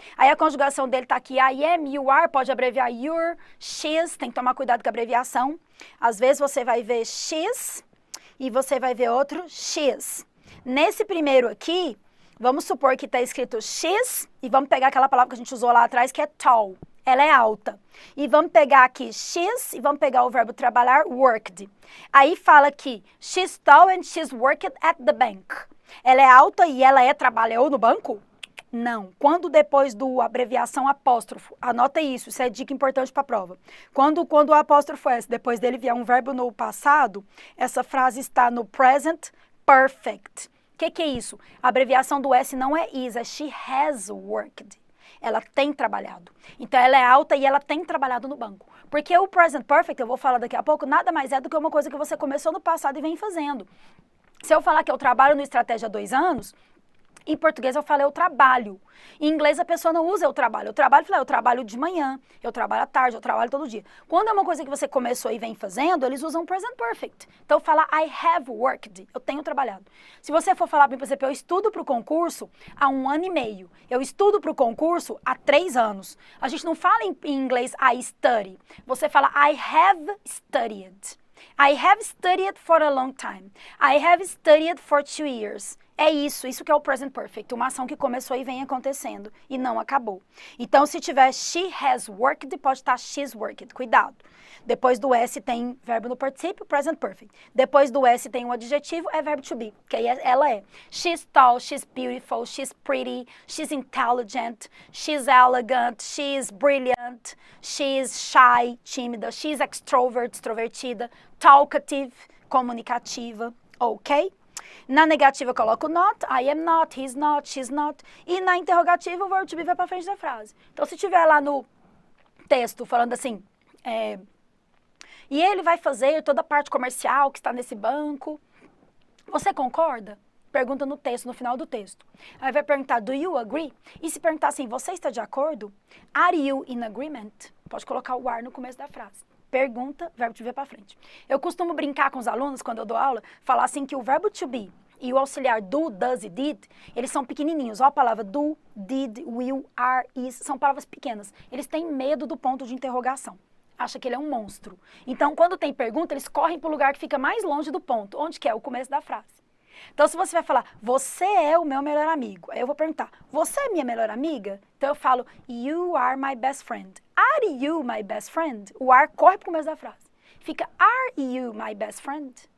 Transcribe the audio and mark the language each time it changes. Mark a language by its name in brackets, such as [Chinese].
[Portuguese] Aí a conjugação dele tá aqui, I am, you are, pode abreviar your, she's, tem que tomar cuidado com a abreviação. Às vezes você vai ver she's e você vai ver outro she's. Nesse primeiro aqui, vamos supor que está escrito she's e vamos pegar aquela palavra que a gente usou lá atrás que é tall. Ela é alta. E vamos pegar aqui she's e vamos pegar o verbo trabalhar, worked. [English] Aí fala aqui, she's tall and she's worked at the bank. [Portuguese] Ela é alta e ela trabalhou no banco? Não. Quando depois do abreviação apóstrofo, anota isso é dica importante para a prova. Quando o apóstrofo S, depois dele vier um verbo no passado, essa frase está no present perfect. O que é isso? A abreviação do S não é is, é she has worked. Ela tem trabalhado. Então, ela é alta e ela tem trabalhado no banco. Porque o present perfect, eu vou falar daqui a pouco, nada mais é do que uma coisa que você começou no passado e vem fazendo. Se eu falar que eu trabalho no Estratégia há 2 anos, em português eu falo eu trabalho. Em inglês a pessoa não usa eu trabalho. Eu trabalho de manhã, eu trabalho à tarde, eu trabalho todo dia. Quando é uma coisa que você começou e vem fazendo, eles usam present perfect. Então fala [English] I have worked, [Portuguese] eu tenho trabalhado. Se você for falar, por exemplo, eu estudo para o concurso há 1 ano e meio. Eu estudo para o concurso há 3 anos. A gente não fala em inglês I study. Você fala [English] I have studied. I have studied for a long time. I have studied for 2 years. [Portuguese] É isso que é o present perfect, uma ação que começou e vem acontecendo e não acabou. Então, se tiver she has worked, pode estar she's worked, cuidado. Depois do S tem verbo no particípio, present perfect. Depois do S tem um adjetivo, é verbo to be, que aí ela é. [English] She's tall, she's beautiful, she's pretty, she's intelligent, she's elegant, she's brilliant, she's shy, tímida, she's extrovert, extrovertida, talkative, comunicativa, ok? [Portuguese] Na negativa eu coloco not, I am not, he's not, she's not. E na interrogativa o verbo to be vai para frente da frase. Então se tiver lá no texto falando assim, e ele vai fazer toda a parte comercial que está nesse banco, você concorda? Pergunta no texto, no final do texto. Aí vai perguntar, [English] do you agree? [Portuguese] E se perguntar assim, você está de acordo? [English] Are you in agreement? [Portuguese] Pode colocar o are no começo da frase. Pergunta, verbo to be para frente. Eu costumo brincar com os alunos, quando eu dou aula, falar assim que o verbo to be e o auxiliar do, does e did, eles são pequenininhos. Ó, a palavra do, did, will, are, is, são palavras pequenas. Eles têm medo do ponto de interrogação. Acha que ele é um monstro. Então, quando tem pergunta, eles correm para o lugar que fica mais longe do ponto, onde que é o começo da frase. Então, se você vai falar, você é o meu melhor amigo, aí eu vou perguntar, você é minha melhor amiga? Então, eu falo, [English] you are my best friend. Are you my best friend? [Portuguese] O are corre para o começo da frase. [English] Fica, are you my best friend?